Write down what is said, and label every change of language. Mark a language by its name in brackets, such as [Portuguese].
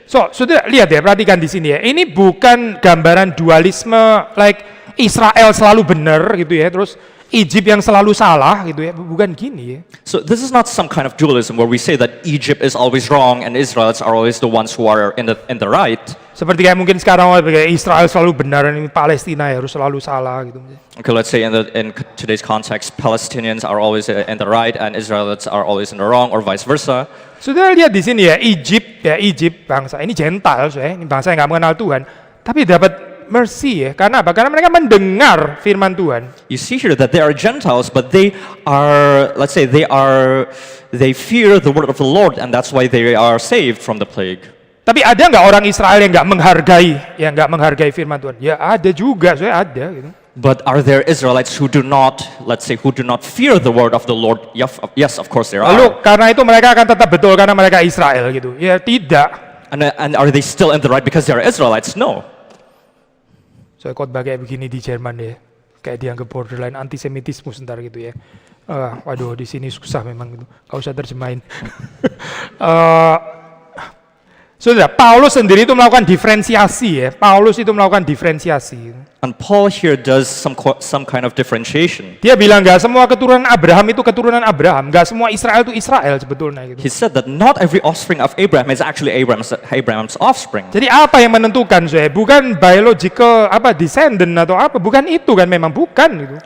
[Indonesian] So, sudah lihat ya, perhatikan di sini ya. Ini bukan gambaran dualisme like Israel selalu benar gitu ya, terus Egypt yang selalu salah gitu ya. Bukan gini ya. [English] So this is not some kind of dualism where we say that Egypt is always wrong and Israelites are always the ones who are in the right. [Indonesian] Seperti kayak mungkin sekarang Israel selalu benar dan Palestina ya harus selalu salah gitu. [English] Okay, let's say in today's context, Palestinians are always in the right and Israelites are always in the wrong, or vice versa. [Indonesian] Sudah lihat di sini ya, Egypt bangsa ini Gentiles ya, ini bangsa yang nggak mengenal Tuhan, tapi dapat mercy ya. Karena apa? Karena mereka mendengar firman Tuhan. [English] You see here that they are Gentiles, but they are, let's say, they fear the word of the Lord, and that's why they are saved from the plague. [Indonesian] Tapi ada nggak orang Israel yang nggak menghargai firman Tuhan? Ya ada juga, saya ada. Gitu. [English] But are there Israelites who do not, let's say, who do not fear the word of the Lord? Yes, of course there [Indonesian] Lalu [English] are. [Indonesian] karena itu mereka akan tetap betul karena mereka Israel gitu? Ya tidak. [English] And are they still in the right because they are Israelites? No. [Indonesian] Saya khotbah kayak begini di Jerman ya, kayak dianggap borderline antisemitisme sebentar gitu ya. Waduh di sini susah memang gitu, gak usah terjemahin. Saudara, Paulus sendiri itu melakukan diferensiasi ya. Paulus itu melakukan diferensiasi. [English] And Paul here does some kind of differentiation. [Indonesian] Dia bilang nggak semua keturunan Abraham itu keturunan Abraham, nggak semua Israel itu Israel sebetulnya gitu. [English] He said that not every offspring of Abraham is actually Abraham's offspring. [Indonesian] Jadi apa yang menentukan saya? Bukan [English] biological descendant [Indonesian] atau apa, bukan itu kan, memang bukan gitu.